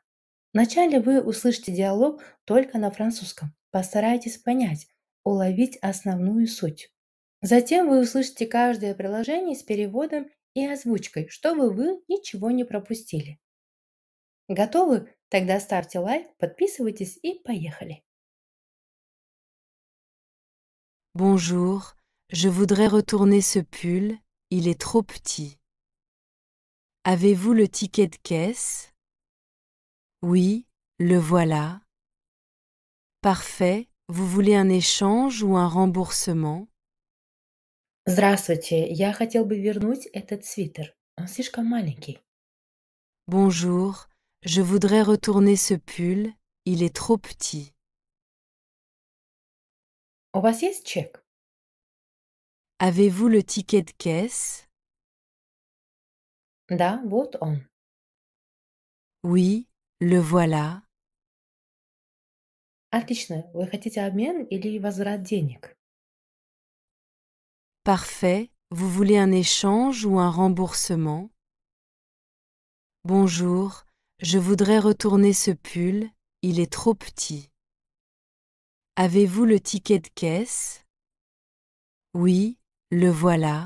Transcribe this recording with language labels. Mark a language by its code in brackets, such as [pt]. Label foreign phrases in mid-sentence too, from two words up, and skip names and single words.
[ru] Вначале вы услышите диалог только на французском. Постарайтесь понять, уловить основную суть. Затем вы услышите каждое приложение с переводом и озвучкой, чтобы вы ничего не пропустили. Готовы? Тогда ставьте лайк, подписывайтесь и поехали. [fr] Bonjour, je voudrais retourner ce pull, il est trop petit. Avez-vous le ticket de caisse? Oui, le voilà. Parfait, vous voulez un échange ou un remboursement? [ru] Здравствуйте, я хотел бы вернуть этот свитер. Он слишком маленький. [fr] Bonjour, je voudrais retourner ce pull, il est trop petit. [ru] У вас есть чек? [fr] Avez-vous le ticket de caisse? [ru] Да, вот он. [fr] Oui, le voilà. [ru] Отлично. Вы хотите обмен или возврат денег? [fr] Parfait, vous voulez un échange ou un remboursement? Bonjour, je voudrais retourner ce pull, il est trop petit. Avez-vous le ticket de caisse? Oui, le voilà.